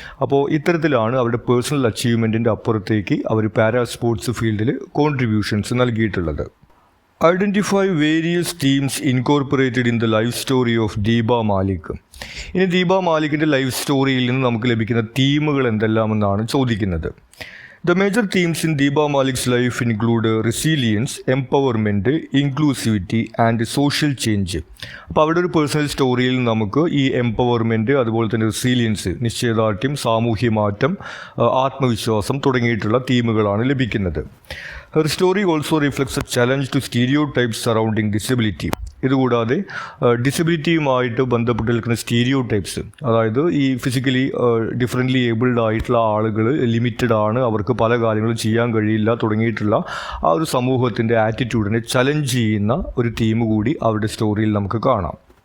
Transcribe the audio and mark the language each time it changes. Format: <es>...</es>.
<ml>അപ്പോൾ ഇത്തരത്തിലാണ് അവരുടെ പേഴ്സണൽ അച്ചീവ്മെൻറ്റിൻ്റെ അപ്പുറത്തേക്ക് അവർ പാരാ സ്പോർട്സ് ഫീൽഡിൽ കോൺട്രിബ്യൂഷൻസ് നൽകിയിട്ടുള്ളത്.</ml> <en>Identify various themes incorporated in the life story of Deepa Malik.</en> <ml>ഇനി ദീപ മാലിക്കിൻ്റെ ലൈഫ് സ്റ്റോറിയിൽ നിന്ന് നമുക്ക് ലഭിക്കുന്ന തീമുകൾ എന്തെല്ലാമെന്നാണ് ചോദിക്കുന്നത്.</ml> <en>The major themes in Deepa Malik's life include resilience, empowerment, inclusivity and social change.</en> <ml>അപ്പോൾ അവിടെ ഒരു പേഴ്സണൽ സ്റ്റോറിയിൽ നമുക്ക് ഈ എംപവർമെൻറ്റ്, അതുപോലെ തന്നെ റെസീലിയൻസ്, നിശ്ചയദാർഢ്യം, സാമൂഹ്യ മാറ്റം, ആത്മവിശ്വാസം തുടങ്ങിയിട്ടുള്ള തീമുകളാണ് ലഭിക്കുന്നത്.</ml> <en>Her story also reflects a challenge to stereotypes surrounding disability.</en> <ml>ഇതുകൂടാതെ ഡിസബിലിറ്റിയുമായിട്ട് ബന്ധപ്പെട്ട് നിൽക്കുന്ന സ്റ്റീരിയോ ടൈപ്സ്, അതായത് ഈ ഫിസിക്കലി ഡിഫറൻ്റ്ലി ഏബിൾഡ് ആയിട്ടുള്ള ആളുകൾ ലിമിറ്റഡ് ആണ്, അവർക്ക് പല കാര്യങ്ങളും ചെയ്യാൻ കഴിയില്ല തുടങ്ങിയിട്ടുള്ള ആ ഒരു സമൂഹത്തിൻ്റെ ആറ്റിറ്റ്യൂഡിനെ ചലഞ്ച് ചെയ്യുന്ന ഒരു തീം കൂടി അവരുടെ സ്റ്റോറിയിൽ നമുക്ക് കാണാം.</ml>